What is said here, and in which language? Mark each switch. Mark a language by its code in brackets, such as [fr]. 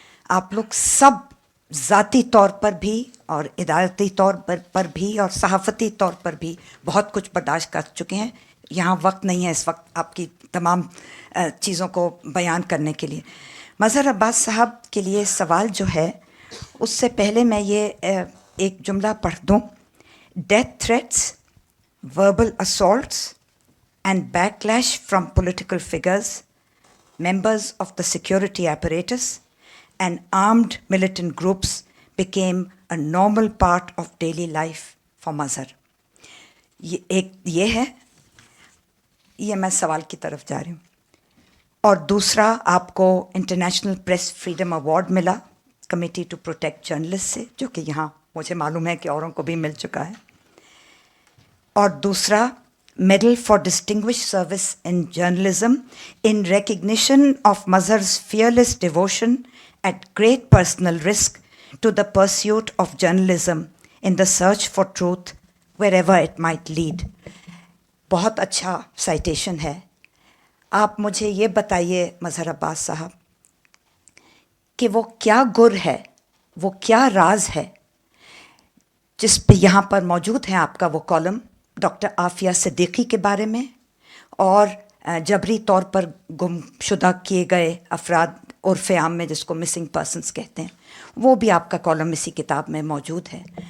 [ur] آپ لوگ سب ذاتی طور پر بھی اور ادارتی طور پر بھی اور صحافتی طور پر بھی بہت کچھ برداشت کر چکے ہیں. یہاں وقت نہیں ہے اس وقت آپ کی تمام چیزوں کو بیان کرنے کے لیے. مظہر عباس صاحب کے لیے سوال جو ہے، اس سے پہلے میں یہ ایک جملہ پڑھ دوں. [en] Death threats, verbal assaults and backlash from political figures, members of the security apparatus and armed militant groups became a normal part of daily life for Mazhar. [ur] یہ ہے، یہ میں سوال کی طرف جا رہی ہوں. اور دوسرا، آپ کو انٹرنیشنل پریس فریڈم ایوارڈ ملا کمیٹی ٹو پروٹیکٹ جرنلسٹ سے، جو کہ یہاں مجھے معلوم ہے کہ اوروں کو بھی مل چکا ہے. [en] اور دوسرا، medal for distinguished service in journalism in recognition of Mazhar's fearless devotion at great personal risk to the pursuit of journalism in the search for truth wherever it might lead. [ur] بہت اچھا سائٹیشن ہے. آپ مجھے یہ بتائیے مظہر عباس صاحب کہ وہ کیا گر ہے، وہ کیا راز ہے جس پہ یہاں پر موجود ہیں آپ کا وہ کالم ڈاکٹر عافیہ صدیقی کے بارے میں، اور جبری طور پر گم شدہ کیے گئے افراد عرف عام میں جس کو مسنگ پرسنس کہتے ہیں، وہ بھی آپ کا کالم اسی کتاب میں موجود ہے.